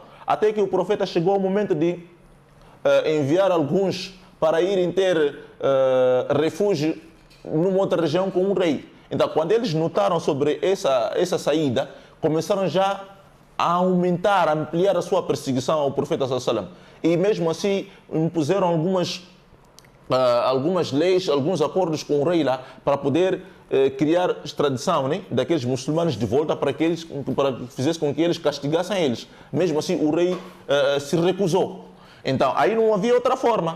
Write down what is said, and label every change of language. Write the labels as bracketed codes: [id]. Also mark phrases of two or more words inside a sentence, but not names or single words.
[pt] Até que o profeta chegou ao momento de enviar alguns para irem ter refúgio numa outra região com um rei. Então, quando eles notaram sobre essa saída, começaram já a aumentar, a ampliar a sua perseguição ao profeta [ar] صلى الله عليه وسلم. [pt] E mesmo assim, impuseram algumas leis, alguns acordos com o rei lá, para poder criar extradição, né, daqueles muçulmanos de volta para que fizesse com que eles castigassem eles. Mesmo assim, o rei se recusou. Então, aí não havia outra forma.